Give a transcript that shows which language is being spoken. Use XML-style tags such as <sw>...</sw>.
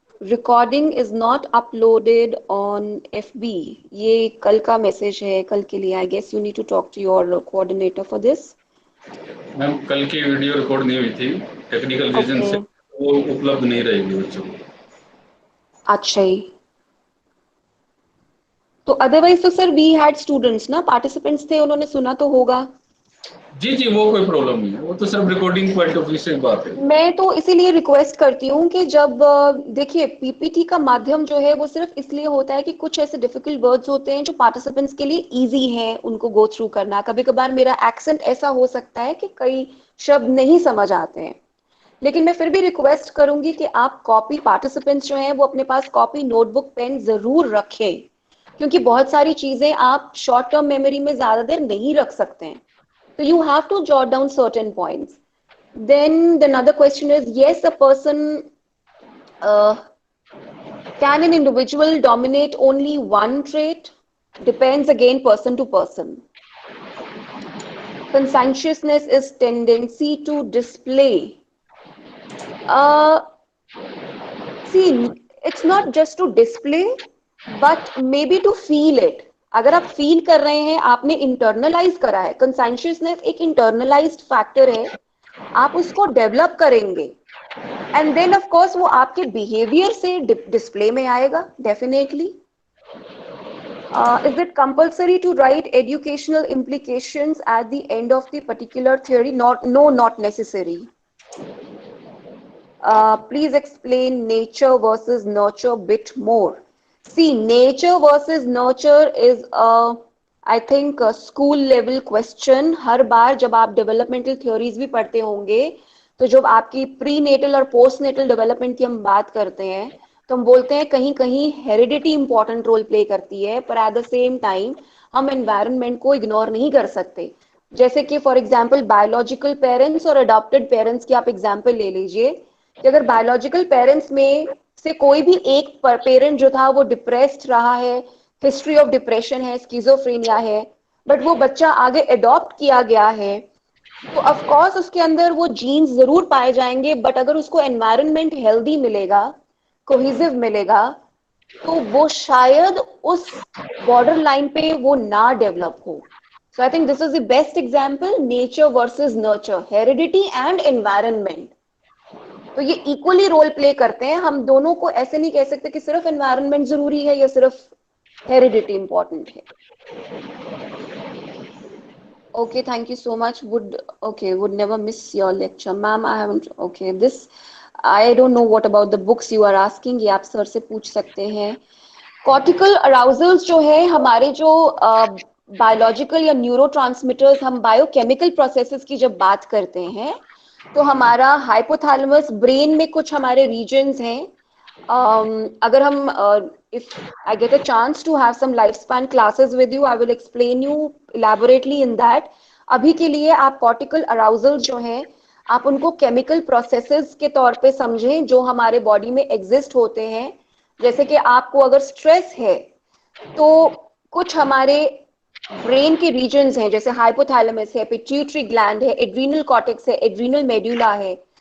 <en>Recording is not uploaded on FB.</en> <hi>ये कल का मैसेज है, कल के लिए.</hi> <en>I guess you need to talk to your coordinator for this.</en> <hi>Ma'am कल की वीडियो रिकॉर्ड नहीं हुई थी, टेक्निकल रीजन से वो उपलब्ध नहीं रहेगी बच्चों को। अच्छा ही. तो अदरवाइज तो सर वी हैड स्टूडेंट्स ना, पार्टिसिपेंट्स थे, उन्होंने सुना तो होगा। जी जी, वो कोई प्रॉब्लम नहीं है, वो तो सिर्फ रिकॉर्डिंग पॉइंट ऑफ व्यू से बात है। मैं तो इसीलिए रिक्वेस्ट करती हूँ कि जब देखिए पीपीटी का माध्यम जो है वो सिर्फ इसलिए होता है कि कुछ ऐसे डिफिकल्ट वर्ड्स होते हैं जो पार्टिसिपेंट्स के लिए इजी हैं उनको गो थ्रू करना। कभी कभार मेरा एक्सेंट ऐसा हो सकता है कि कई शब्द नहीं समझ आते हैं, लेकिन मैं फिर भी रिक्वेस्ट करूंगी कि आप कॉपी, पार्टिसिपेंट्स जो हैं वो अपने पास कॉपी, नोटबुक, पेन जरूर रखें, क्योंकि बहुत सारी चीजें आप शॉर्ट टर्म मेमोरी में ज्यादा देर नहीं रख सकते हैं।</hi> <en>तो you have to jot down certain points. Then the another question is, yes, a person can an individual dominate only one trait? Depends again person to person. Conscientiousness is tendency to display. See, it's not just to display, but maybe to feel it.</en> <hi>अगर आप feel कर रहे हैं, आपने internalise करा है, consciousness एक internalised factor है, आप उसको डेवलप करेंगे एंड देन ऑफ कोर्स वो आपके बिहेवियर से डिस्प्ले में आएगा definitely.</hi> <en>Is it compulsory to write educational implications at the end of the particular theory? No, not necessary. Please explain nature versus nurture bit more. See, nature versus nurture is I think a school level question.</en> <hi>हर बार जब आप developmental theories भी पढ़ते होंगे, तो जब आपकी prenatal और postnatal development की हम बात करते हैं तो हम बोलते हैं कहीं कहीं हेरिडिटी इंपॉर्टेंट रोल प्ले करती है, पर</hi> <en>at the same time</en> <hi>हम एनवायरनमेंट को इग्नोर नहीं कर सकते. जैसे कि फॉर एग्जाम्पल बायोलॉजिकल पेरेंट्स और अडॉप्टेड पेरेंट्स की आप एग्जाम्पल ले लीजिए कि अगर बायोलॉजिकल पेरेंट्स में से कोई भी एक पेरेंट जो था वो डिप्रेस्ड रहा है, हिस्ट्री ऑफ डिप्रेशन है, स्किजोफ्रेनिया है, बट वो बच्चा आगे अडॉप्ट किया गया है, तो ऑफ कोर्स उसके अंदर वो जीन्स जरूर पाए जाएंगे, बट अगर उसको एनवायरनमेंट हेल्दी मिलेगा, कोहेसिव मिलेगा, तो वो शायद उस बॉर्डर लाइन पे वो ना डेवलप हो.</hi> <en>So I think this is the best example, nature versus nurture, heredity and environment.</en> <hi>तो ये इक्वली रोल प्ले करते हैं. हम दोनों को ऐसे नहीं कह सकते कि सिर्फ एनवायरनमेंट जरूरी है या सिर्फ हेरिडिटी इंपॉर्टेंट है.</hi> <en>Okay, thank you so much. Would never miss your lecture. Ma'am, I haven't, okay, this, I don't know what about the books you are asking,</en> <hi>ये आप सर से पूछ सकते हैं. Cortical arousals जो है हमारे जो बायोलॉजिकल या न्यूरोट्रांसमीटर्स, हम बायोकेमिकल प्रोसेसेस की जब बात करते हैं तो हमारा हाइपोथैलेमस ब्रेन में कुछ हमारे रीजन्स हैं.</hi> <en>अगर हम if I get a chance to have some lifespan classes with you, I will explain you elaborately in that.</en> <hi>अभी के लिए आप cortical arousal जो हैं आप उनको chemical processes के तौर पे समझें जो हमारे बॉडी में exist होते हैं. जैसे कि आपको अगर स्ट्रेस है तो कुछ हमारे ब्रेन के रीजन्स हैं, जैसे हाइपोथैलेमस है, पिट्यूटरी ग्लैंड है, एड्रीनल कॉर्टेक्स है, एड्रीनल मेडुला है.</hi>